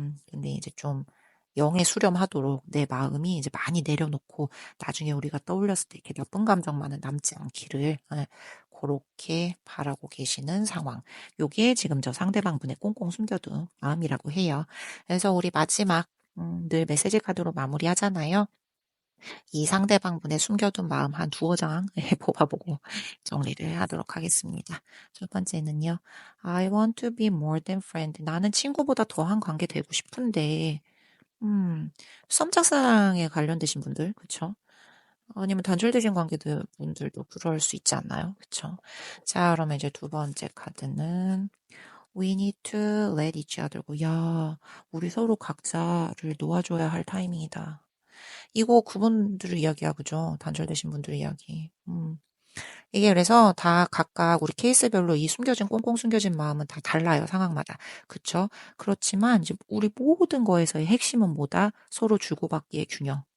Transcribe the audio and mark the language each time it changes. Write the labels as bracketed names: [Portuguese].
[Korean] 근데 이제 좀 0에 수렴하도록 내 마음이 이제 많이 내려놓고 나중에 우리가 떠올렸을 때 이렇게 나쁜 감정만은 남지 않기를 그렇게 바라고 계시는 상황. 요게 지금 저 상대방 분의 꽁꽁 숨겨둔 마음이라고 해요. 그래서 우리 마지막 늘 메시지 카드로 마무리하잖아요. 이 상대방 분의 숨겨둔 마음 한 두어 장 뽑아보고 정리를 하도록 하겠습니다. 첫 번째는요. [English] I want to be more than friend. [Korean] 나는 친구보다 더한 관계 되고 싶은데 음, 썸짝사랑에 관련되신 분들, 그쵸? 아니면 단절되신 관계들 분들도 그럴 수 있지 않나요? 그쵸? 자, 그러면 이제 두 번째 카드는 [English] We need to let each other go. [Korean] 야, 우리 서로 각자를 놓아줘야 할 타이밍이다. 이거 그분들 이야기야, 그죠? 단절되신 분들 이야기. 이게 그래서 다 각각 우리 케이스별로 이 숨겨진 꽁꽁 숨겨진 마음은 다 달라요, 상황마다. 그쵸? 그렇지만 이제 우리 모든 거에서의 핵심은 뭐다? 서로 주고받기의 균형.